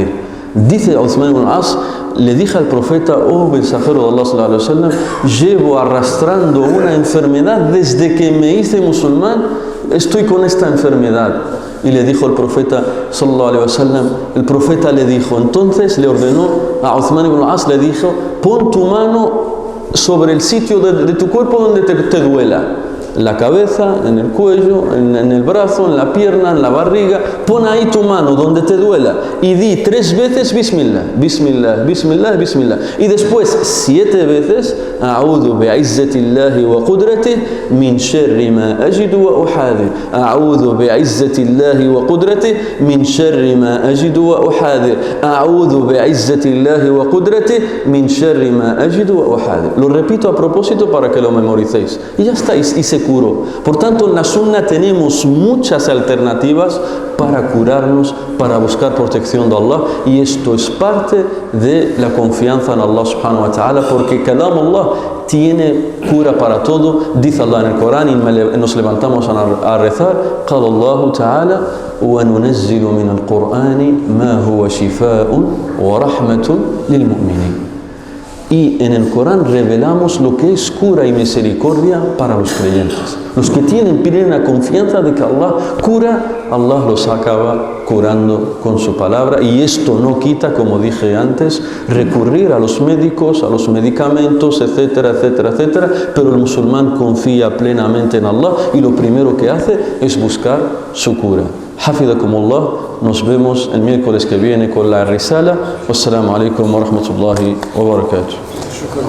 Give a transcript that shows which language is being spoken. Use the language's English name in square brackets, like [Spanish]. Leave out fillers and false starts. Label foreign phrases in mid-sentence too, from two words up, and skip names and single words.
[Spanish] Dice Uthman ibn al-As: le dije al profeta: oh mensajero de Allah [Arabic] صلى الله عليه وسلم, [Spanish] llevo arrastrando una enfermedad desde que me hice musulmán, estoy con esta enfermedad. Y le dijo el profeta [Arabic] صلى الله عليه وسلم, [Spanish] el profeta le dijo, entonces le ordenó a Uthman ibn al-As, le dijo: pon tu mano sobre el sitio de tu cuerpo donde te duela, en la cabeza, en el cuello, en el brazo, en la pierna, en la barriga. Pon ahí tu mano donde te duela y di 3 veces [Arabic] بسم الله بسم الله بسم الله بسم الله. [Spanish] Y después 7 veces [Arabic] أعوذ بعزة الله وقدرته من شر ما أجد وأحاذر. أعوذ بعزة الله وقدرته من شر ما أجد وأحاذر. أعوذ بعزة الله وقدرته من شر ما أجد وأحاذر. [Spanish] Lo repito a propósito para que lo memoricéis. Y ya está, y se curó. Por tanto, en la sunna tenemos muchas alternativas para curarnos, para buscar protección de Allah, y esto es parte de la confianza en Allah [Arabic] سبحانه وتعالى, [Spanish] porque [Arabic] كلام الله [Spanish] tiene cura para todo. Dice Allah en el Corán, y nos levantamos a rezar: [Arabic] قال الله تعالى وننزل من القرآن ما هو شفاء ورحمة للمؤمنين. [Spanish] Y en el Corán revelamos lo que es cura y misericordia para los creyentes. Los que tienen plena confianza de que Allah cura, Allah los acaba curando con su palabra. Y esto no quita, como dije antes, recurrir a los médicos, a los medicamentos, etcétera, etcétera, etcétera. Pero el musulmán confía plenamente en Allah y lo primero que hace es buscar su cura. Hafidakumullah, nos vemos el miércoles que viene con la risala. [Arabic] والسلام عليكم ورحمة الله وبركاته.